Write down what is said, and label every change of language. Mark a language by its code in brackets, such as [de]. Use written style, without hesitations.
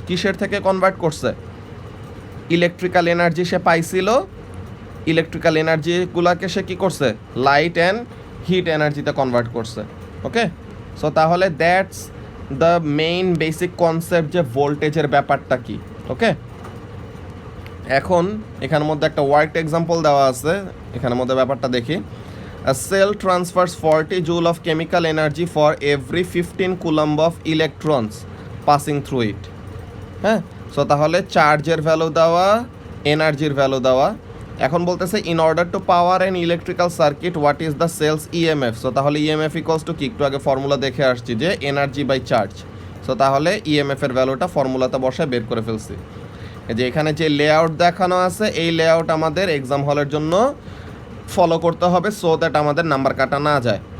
[bn] কিসের থেকে কনভার্ট করছে, ইলেকট্রিক্যাল এনার্জি সে পাইছিল, ইলেকট্রিক্যাল এনার্জিগুলোকে সে কী করছে, লাইট অ্যান্ড হিট এনার্জিতে কনভার্ট করছে। [en] okay, so তাহলে that's the main basic concept, [bn] যে ভোল্টেজের ব্যাপারটা কি। ওকে, এখন এখানের মধ্যে একটা ওয়ার্ক এক্সাম্পল দেওয়া আছে, এখানের মধ্যে ব্যাপারটা দেখি। [en] A cell transfers 40 joule of chemical energy for every 15 coulomb of electrons passing through it. [bn] হ্যাঁ, সো তাহলে চার্জের ভ্যালু দেওয়া, এনার্জির ভ্যালু দেওয়া। এখন বলতেছে [en] In order to power an electrical circuit what is the cell's EMF. [bn] So তাহলে EMF equals to কি, একটু আগে ফর্মুলা দেখে আসছি, যে এনার্জি বাই চার্জ। সো তাহলে ইএমএফ এর ভ্যালুটা ফর্মুলাতে বসে বের করে ফেলছি। যে এখানে যে লেআউট দেখানো আছে, এই লেআউট আমাদের এক্সাম হলের জন্য ফলো করতে হবে, সো দ্যাট আমাদের নাম্বার কাটা না যায়।